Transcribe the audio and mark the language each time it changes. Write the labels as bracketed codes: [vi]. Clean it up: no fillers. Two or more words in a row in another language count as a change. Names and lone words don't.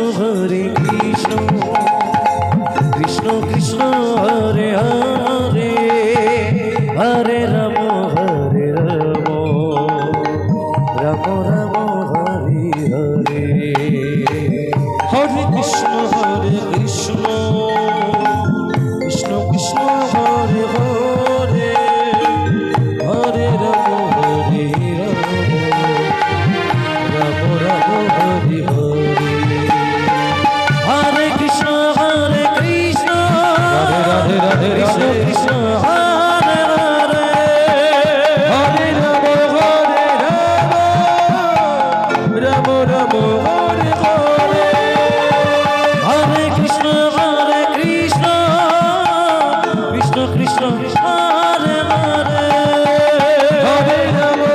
[sa] কৃষ্ণ কৃষ্ণ হরে হরে হরে রাম রাম রাম হরে হরে হরে কৃষ্ণ কৃষ্ণ কৃষ্ণ হরে হরে হরে রাম রাম রাম হরে হরে হরে কৃষ্ণ রাধে রাধে রাধে কৃষ্ণ হরে হরে হরে রাম রাম রাম হরে হরে হরে কৃষ্ণ কৃষ্ণ কৃষ্ণ হরে হরে হরে রাম